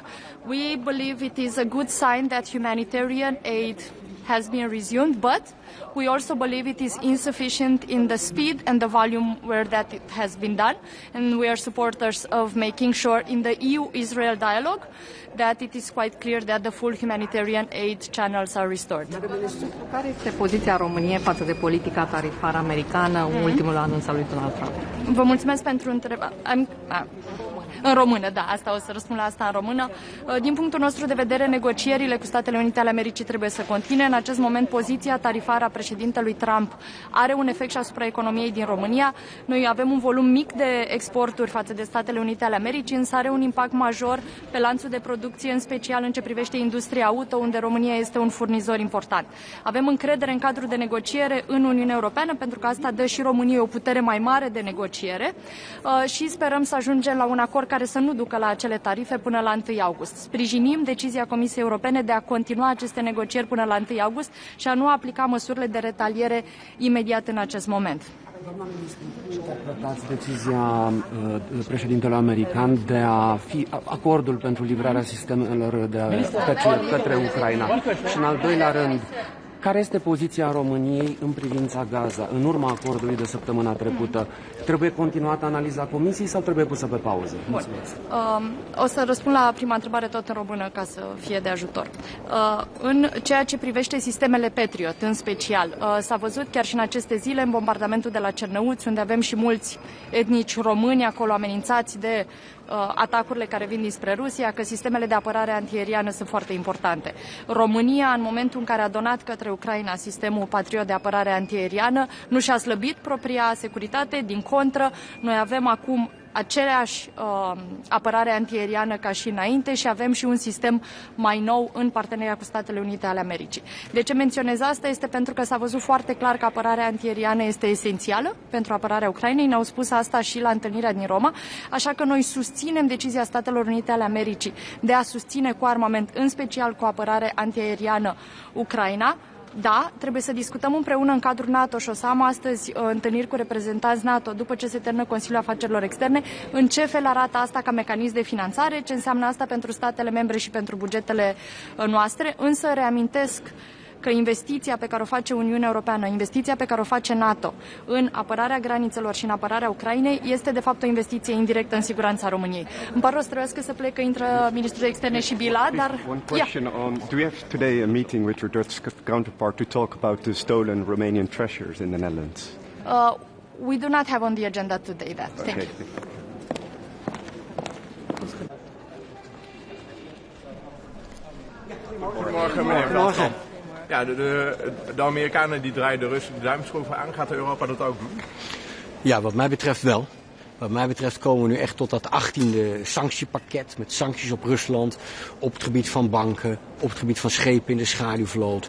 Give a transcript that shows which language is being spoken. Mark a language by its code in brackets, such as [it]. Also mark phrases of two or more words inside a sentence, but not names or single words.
[en] We believe it is a good sign that humanitarian aid has been resumed, but we also believe it is insufficient in the speed and the volume where that it has been done. And we are supporters of making sure in the EU-Israel dialogue that it is quite clear that the full humanitarian aid channels are restored. [ro] Care este poziția României față de politica tarifară americană, ultimul anunț al lui Donald Trump? Vă mulțumesc pentru întrebare. În română, da, asta o să răspund la asta în română. Din punctul nostru de vedere, negocierile cu Statele Unite ale Americii trebuie să continue. În acest moment, poziția tarifară a președintelui Trump are un efect și asupra economiei din România. Noi avem un volum mic de exporturi față de Statele Unite ale Americii, însă are un impact major pe lanțul de producție, în special în ce privește industria auto, unde România este un furnizor important. Avem încredere în cadrul de negociere în Uniunea Europeană, pentru că asta dă și României o putere mai mare de negociere și sperăm să ajungem la un acord care să nu ducă la acele tarife până la 1 august. Sprijinim decizia Comisiei Europene de a continua aceste negocieri până la 1 august și a nu aplica măsurile de retaliere imediat în acest moment. Doamna ministru, cum interpretați decizia președintelui american de a fi acordul pentru livrarea sistemelor de către Ucraina? Și în al doilea rând, care este poziția României în privința Gaza, în urma acordului de săptămâna trecută? Trebuie continuată analiza Comisiei sau trebuie pusă pe pauză? Mulțumesc. O să răspund la prima întrebare tot în română ca să fie de ajutor. În ceea ce privește sistemele Patriot, în special, s-a văzut chiar și în aceste zile în bombardamentul de la Cernăuți, unde avem și mulți etnici români acolo amenințați de atacurile care vin dinspre Rusia, că sistemele de apărare antiaeriană sunt foarte importante. România, în momentul în care a donat către Ucraina sistemul Patriot de apărare antiaeriană, nu și-a slăbit propria securitate, din contră, noi avem acum aceeași apărare antiaeriană ca și înainte și avem și un sistem mai nou în parteneria cu Statele Unite ale Americii. De ce menționez asta? Este pentru că s-a văzut foarte clar că apărarea antiaeriană este esențială pentru apărarea Ucrainei. Ne-au spus asta și la întâlnirea din Roma, așa că noi susținem decizia Statelor Unite ale Americii de a susține cu armament, în special cu apărare antiaeriană, Ucraina. Da, trebuie să discutăm împreună în cadrul NATO și o să am astăzi întâlniri cu reprezentanți NATO după ce se termină Consiliul Afacerilor Externe, în ce fel arată asta ca mecanism de finanțare, ce înseamnă asta pentru statele membre și pentru bugetele noastre, însă reamintesc că investiția pe care o face Uniunea Europeană, investiția pe care o face NATO în apărarea granițelor și în apărarea Ucrainei este de fapt o investiție indirectă în siguranța României. Îmi pare rău, trebuiască să plec, că intră ministrul de externe și Bila, dar... [en] One question on, do we have today a meeting with your Dutch counterpart to talk about the stolen Romanian treasures in the Netherlands? We do not have on the agenda today that. Thank you. [nl] Goedemorgen, meneer Veldkamp. Ja, de Amerikanen die draaien de Russen de duimschroeven aan. Gaat Europa dat ook doen? Ja, wat mij betreft wel. Wat mij betreft komen we nu echt tot dat 18e sanctiepakket met sancties op Rusland, op het gebied van banken, op het gebied van schepen in de schaduwvloot.